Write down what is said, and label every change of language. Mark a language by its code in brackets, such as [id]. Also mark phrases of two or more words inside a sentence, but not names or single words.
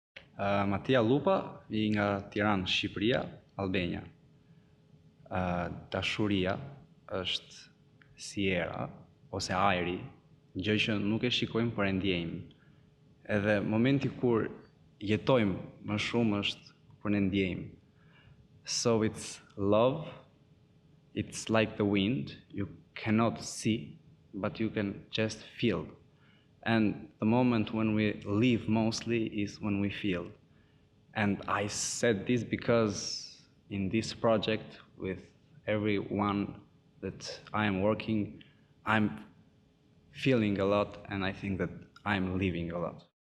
[sq] Matia Lupa, vi nga Tiranë, Shqipëria, Albania. Dashuria është si era ose ajri, gjë që nuk e shikojmë por e ndjejmë. Edhe momenti kur jetojmë më shumë është kur ne ndjejmë. [en] So it's love, it's like the wind, you cannot see, but you can just feel. And the moment when we live mostly is when we feel. And I said this because in this project with everyone that I am working, I'm feeling a lot and I think that I'm living a lot.